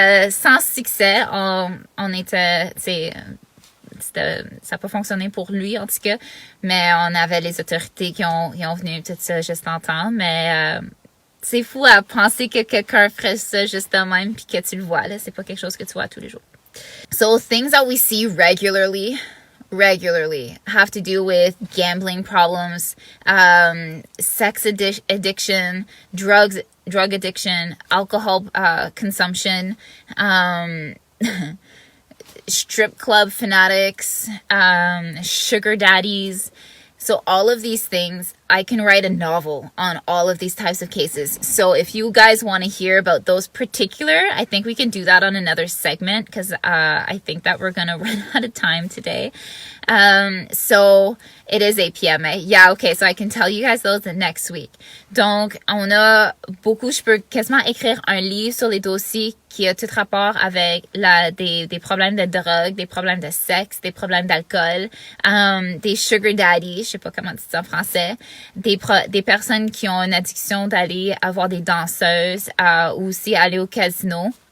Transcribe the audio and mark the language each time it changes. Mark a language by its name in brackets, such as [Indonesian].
[French] Sans succès, on était, ça n'a pas fonctionné pour lui en tout cas, mais on avait les autorités qui ont venu tout ça juste en temps, mais c'est fou à penser que quelqu'un ferait ça juste de même puis que tu le vois là, c'est pas quelque chose que tu vois tous les jours. [English] So things that we see regularly have to do with gambling problems, sex addiction, drug addiction, alcohol consumption, strip club fanatics, sugar daddies. So all of these things, I can write a novel on all of these types of cases. So if you guys want to hear about those particular, I think we can do that on another segment because I think that we're going to run out of time today. So it is 8 p.m. Yeah, okay, so I can tell you guys those next week. [French] Donc, on a beaucoup, je peux quasiment écrire un livre sur les dossiers qui a tout rapport avec des problèmes de drogue, des problèmes de sexe, des problèmes d'alcool, des sugar daddies, je sais pas comment dire ça en français, des personnes qui ont une addiction d'aller avoir des danseuses, ou aussi aller au casino.